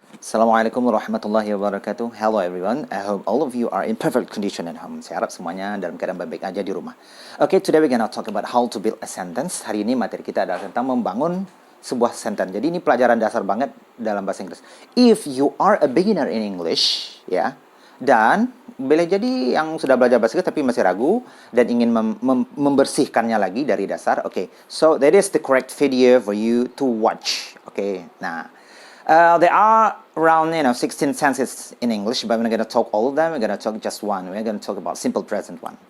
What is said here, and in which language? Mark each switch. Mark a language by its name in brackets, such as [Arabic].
[Arabic] Assalamualaikum warahmatullahi wabarakatuh. [English] Hello everyone. I hope all of you are in perfect condition at home. [Indonesian] Saya harap semuanya dalam keadaan baik-baik aja di rumah. [English] Okay, today we're gonna talk about how to build a sentence. [Indonesian] Hari ini materi kita adalah tentang membangun sebuah sentence. Jadi ini pelajaran dasar banget dalam bahasa Inggris. [English] If you are a beginner in English, [Indonesian] ya, dan boleh jadi yang sudah belajar bahasa Inggris tapi masih ragu dan ingin membersihkannya lagi dari dasar. [English] Okay, so that is the correct video for you to watch. Okay, nah. There are around 16 tenses in English, but we're not going to talk all of them. We're going to talk just one. We're going to talk about simple present one.